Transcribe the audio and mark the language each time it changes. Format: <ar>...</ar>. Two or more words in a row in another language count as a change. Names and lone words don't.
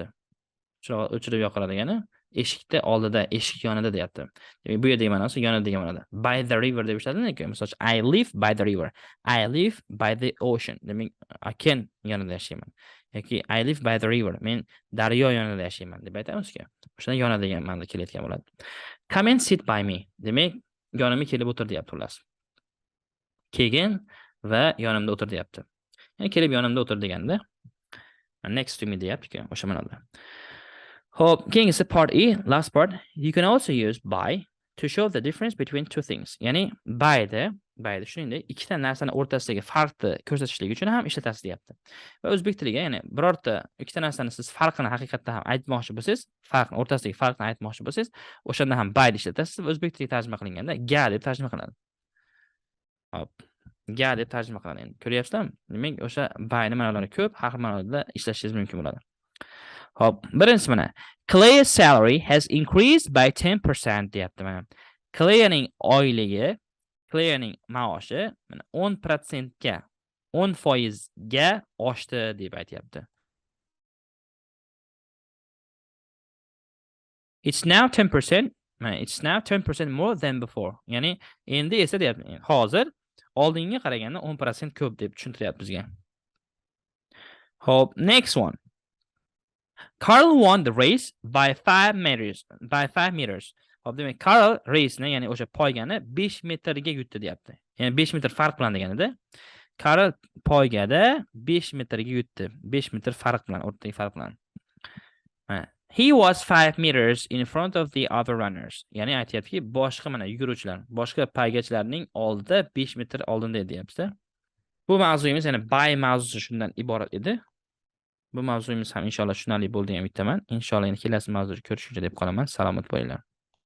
<uz>Chiroq o'chirib yoqiladigan eshikda oldida, eshik yonida deyapti. Demak, bu yerdagi ma'nosi yonida degan ma'noda.</uz> <en>By the river</en> <uz>deb ishlatiladi-ku. Masalan,</uz> <en>I live by the river. I live by the ocean.</en> <uz>Demak, okean yonida yashayman. Yoki</uz> <en>I live by the river.</en> <uz>Men daryo yonida yashayman deb aytamiz-ku. O'shanda yonida degan ma'noda kelayotgan bo'ladi.</uz> <en>Come and sit by me.</en> <uz>Demak, yonimga kelib o'tir deyapti ular. Kelgin va yonimda o'tir deyapti. Ya'ni kelib yonimda o'tir deganda</uz> <en>next to me</en> <uz>deyapti-ku, o'sha ma'noda. Hop, keyingisi</uz> <en>part E, last part. You can also use by to show the difference between two things.</en> <uz>Ya'ni by shuningdek ikkita narsani o'rtasidagi farqni ko'rsatishlik uchun ham ishlatasiz deyapti. Va o'zbek tiliga, ya'ni birorta ikkita narsani siz farqini haqiqatda ham aytmoqchi bo'lsangiz, o'rtasidagi farqni aytmoqchi bo'lsangiz, o'shanda ham by deb ishlatasiz. O'zbek tiliga tarjima qilinganda ga deb tarjima qilinadi. Hop, ga deb tarjima qiladi endi. Ko'ryapsizlarmi? Demak, o'sha by ni ma'nolari ko'p, har xil ma'noda ishlashingiz mumkin bo'ladi. Hop, birinchisi mana.</uz> <en>Claire's salary has increased by 10%</en> <uz>deyapti mana. Claire'ning oyligi, Claire'ning maoshi mana 10% ga, 10% ga oshdi deb aytayapti.</uz> <en>It's now 10%. It's now 10% more than before.</en> <uz>Ya'ni endi esa deyapti. Hozir oldinga qaraganda 10% ko'p deb tushuntiryapti bizga. Hop,</uz> <en>next one. Carl won the race by 5 meters.</en> <uz>Hop, demak, Carl race-ni, ya'ni o'sha poygani 5 metrga yutdi deyapti. Ya'ni 5 metr farq bilan deganida. Carl poygada 5 metrga yutdi. 5 metr farq bilan, o'rtadagi farq bilan.</uz> <en>He was 5 meters in front of the other runners.</en> <uz>Ya'ni aytyaptiki, boshqa mana yuguruvchilar, boshqa poygachilarning oldida 5 metr oldinda edi deyapti. Bu mavzuyimiz, ya'ni by mavzusi shundan iborat edi. Bu mavzuyimiz ham inshaalloh tushunarli bo'ldi degan umiddaman. Inshaalloh yana kelasi mavzuda ko'rishguncha deb qolaman. Salomat bo'linglar.</uz>